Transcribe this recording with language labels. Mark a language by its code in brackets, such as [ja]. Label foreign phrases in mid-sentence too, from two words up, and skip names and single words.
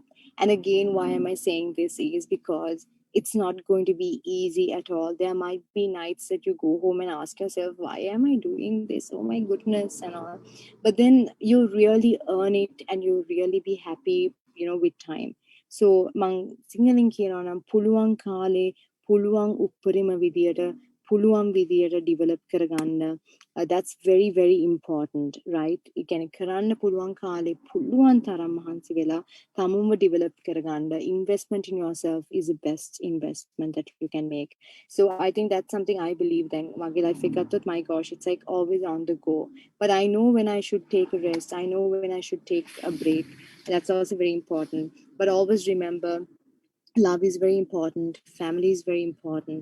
[en] And again, why am I saying this is because it's not going to be easy at all. There might be nights that you go home and ask yourself, why am I doing this? Oh my goodness, and all. But then you really earn it and you really be happy, you know, with time. [si] So මං සිංහලෙන් කියනවා නම් පුළුවන් කාලේ පුළුවන් උපරිම විදියට පුළුවන් විදියට develop කරගන්න. [en] That's very very important, right? [si] ඒ කියන්නේ කරන්න පුළුවන් කාලේ පුළුවන් තරම් මහන්සි වෙලා තමුන්ව develop කරගන්න. [en] Investment in yourself is the best investment that you can make. So I think that's something I believe then. [si] මගේ life එකත් [en] my gosh, it's like always on the go. But I know when I should take a rest. I know when I should take a break. That's also very important. But always remember, love is very important, family is very important.